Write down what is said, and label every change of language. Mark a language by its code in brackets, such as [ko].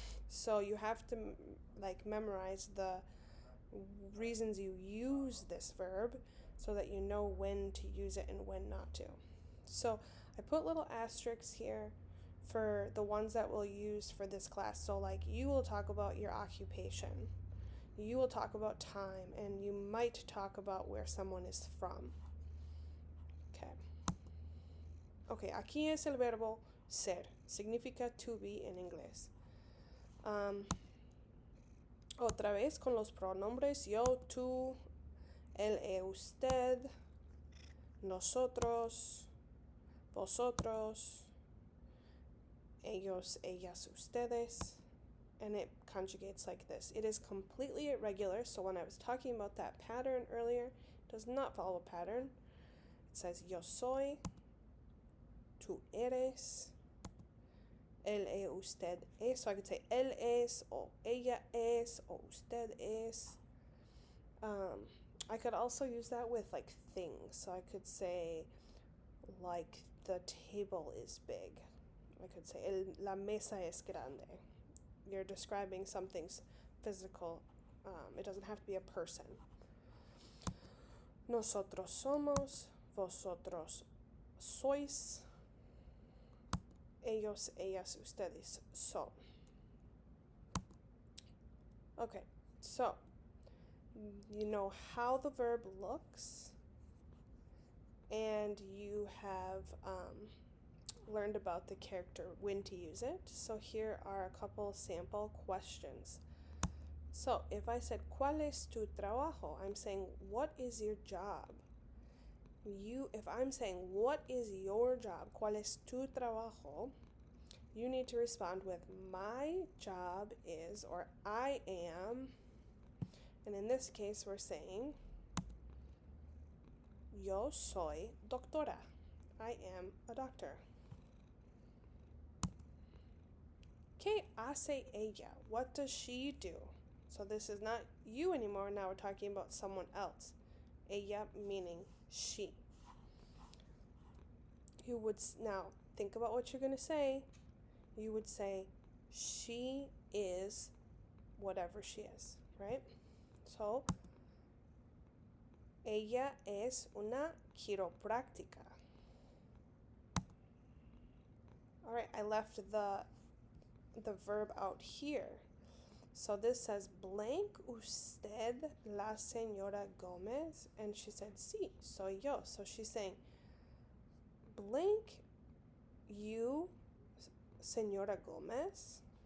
[en] So you have to memorize the reasons you use this verb so that you know when to use it and when not to. So I put little asterisks here for the ones that we'll use for this class. So you will talk about your occupation, you will talk about time, and you might talk about where someone is from. [es] Okay, aquí es el verbo ser. Significa to be en inglés. Otra vez con los pronombres yo, tú, él, usted, nosotros, vosotros, ellos, ellas, ustedes, [en] and it conjugates like this. It is completely irregular, so when I was talking about that pattern earlier, it does not follow a pattern. It says [es] yo soy, tú eres, él, usted es. [en] So I could say [es] él es, [en] or [es] ella es, [en] or [es] usted es. [en] I could also use that with things. So I could say the table is big. I could say [es] la mesa es grande. [en] You're describing something's physical. It doesn't have to be a person. [es] Nosotros somos, vosotros sois, ellos, ellas, ustedes son. [en] Okay, so you know how the verb looks, and you have learned about the character, when to use it. So here are a couple sample questions. So if I said, [es] ¿cuál es tu trabajo? [en] I'm saying, what is your job? If I'm saying, what is your job? [es] ¿Cuál es tu trabajo? [en] You need to respond with, my job is, or I am. And in this case, we're saying, [es] yo soy doctora. [en] I am a doctor. [es] ¿Qué hace ella? [en] What does she do? So this is not you anymore. Now we're talking about someone else. Ella meaning she. You would now think about what you're going to say. You would say, she is whatever she is, right? [es] So, ella es una quiropráctica. [en] All right, I left the verb out here. So this says, blank usted la señora Gomez? And she said, [es] sí, soy yo. [en] So she's saying, blank you, señora Gomez?